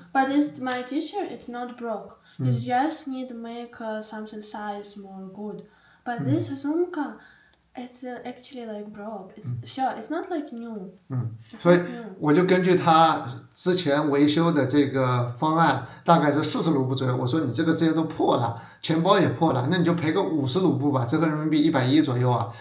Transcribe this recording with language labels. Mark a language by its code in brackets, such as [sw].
[en] But it's my T-shirt. It's not broke. It just need to make something size more good. But this sumka, it's actually like broke. It's sure. It's not like new. [zh] 所以我就根据他之前维修的这个方案，大概是40卢布左右。我说你这个些都破了，钱包也破了，那你就赔个50卢布吧，折合人民币110左右啊。